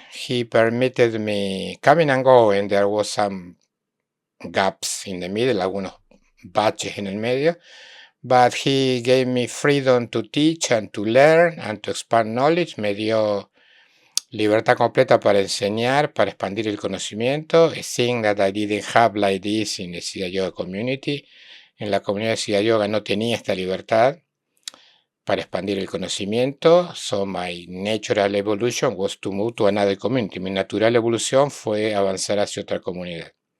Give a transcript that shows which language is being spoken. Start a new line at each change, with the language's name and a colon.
English: He permitted me coming and going. There was some gaps in the middle,
Spanish: algunos baches en el medio.
English: But he gave me freedom to teach and to learn and to expand knowledge.
Spanish: Me dio libertad completa para enseñar, para expandir el conocimiento.
English: A thing that I didn't have like this in the Siddha Yoga community.
Spanish: En la comunidad de Siddha Yoga no tenía esta libertad para expandir el conocimiento.
English: So my natural evolution was to move to another community.
Spanish: Mi natural evolución fue avanzar hacia otra comunidad.